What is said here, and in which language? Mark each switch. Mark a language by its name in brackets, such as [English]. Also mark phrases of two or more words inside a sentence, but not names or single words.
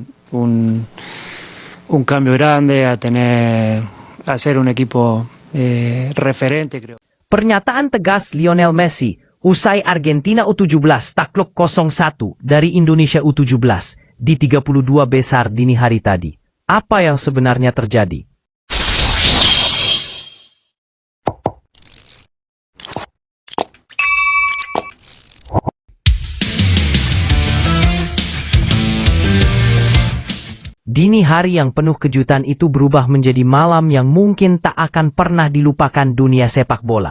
[Spanish] un cambio grande, a ser un equipo referente, creo. [Indonesian] Pernyataan tegas Lionel Messi usai Argentina U17 takluk 0-1 dari Indonesia U17 di 32 besar dini hari tadi. Apa yang sebenarnya terjadi? Dini hari yang penuh kejutan itu berubah menjadi malam yang mungkin tak akan pernah dilupakan dunia sepak bola.